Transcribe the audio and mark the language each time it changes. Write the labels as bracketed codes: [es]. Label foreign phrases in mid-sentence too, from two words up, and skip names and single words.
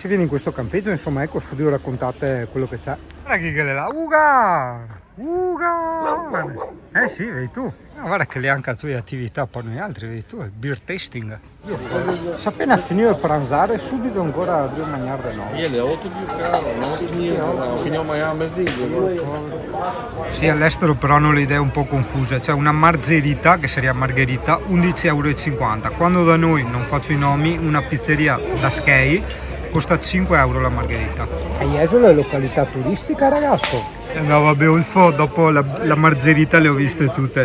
[it] Se vieni in questo campeggio, insomma, ecco, studio, raccontate quello che c'è. Guarda chi che le là, Uga! Sì, vedi tu. Guarda che lì anche tu hai attività per noi altri, vedi tu, il [en] beer tasting. [it] Se appena finito di pranzare, subito ancora devo mangiare no. [pt] Ele é outro dia, cara. Não tinha amanhã, mas [it] Sì, all'estero però hanno le idee un po' confuse. Cioè una margherita, che sarebbe margherita, 11,50 €. Quando da noi, non faccio i nomi, una pizzeria da Skei costa 5 € la margherita. E Jesolo è località turistica, ragazzo. No, vabbè, Ulfo, dopo la margherita le ho viste tutte.